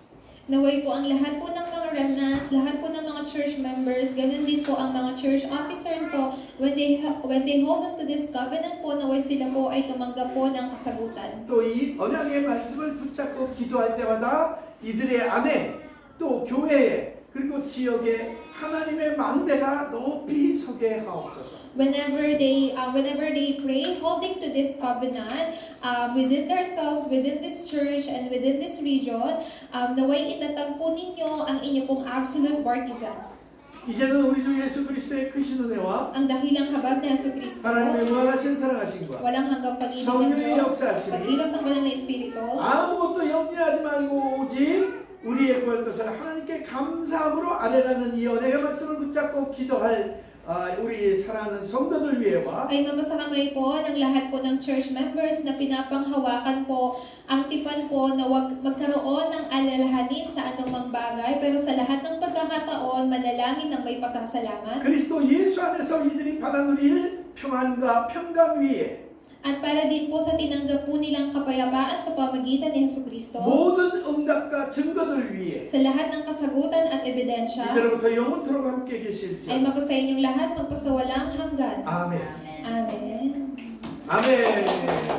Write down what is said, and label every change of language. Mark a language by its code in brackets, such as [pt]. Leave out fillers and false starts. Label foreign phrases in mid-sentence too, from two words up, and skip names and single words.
[tl] Naway po ang lahat po ng mga remnants, lahat po ng mga [en] church members, [tl] ganun din po ang mga [en] church officers [tl] po, [en] when they hold on to this covenant [tl] po, naway sila po ay tumanggap po ng kasagutan. [ko] 또 이 언약의 말씀을 붙잡고 기도할 때마다 이들의 안에 또 교회에 그리고 지역에 하나님의 망대가 높이 서게 하옵소서. [en] Whenever they pray, holding to this covenant, within themselves, within this church, and within this region, [tl] naway itatagpo ninyo ang inyo pong [en] absolute partisan. [ko] 이제는 우리 주 예수 그리스도의 크신 은혜와 [tl] Ang dakilang habag na Yesu Kristo, [ko] 하나님의 무한하신 사랑하심과 [tl] walang hanggang pag-ibig ng [ko] 성령의 [tl] Diyos, [ko] 역사하심이 [tl] pag-ilos ng banal na Espiritu, [ko] 아무것도 염려하지 말고 오직 우리의 구할 것을 하나님께 감사함으로 아뢰라는 이 언약의 말씀을 붙잡고 기도할 우리 사랑하는 성도들 위해와 [tl] ay mapasakamay po ng lahat po ng [en] church members [tl] na pinapanghawakan po ang tipan po na wag magkaroon ng alalahanin sa anumang bagay, pero sa lahat ng pagkakataon, manalangin ng may pasasalamat. [ko] 그리스도 예수 안에서 이들이 받아 누릴 평안과 평강 위에 [tl] At para din po sa tinanggap po nilang kapayapaan sa pamagitan ni Jesucristo, [ko] 모든 응답과 증거들 위에 [tl] sa lahat ng kasagutan at ebidensya, [ko] 이제로부터 영원토록 함께 계실지. [tl] ay mapasa inyong lahat magpasawalang hanggan. [ko] 아멘. [tl] Amen. [ko] 아멘.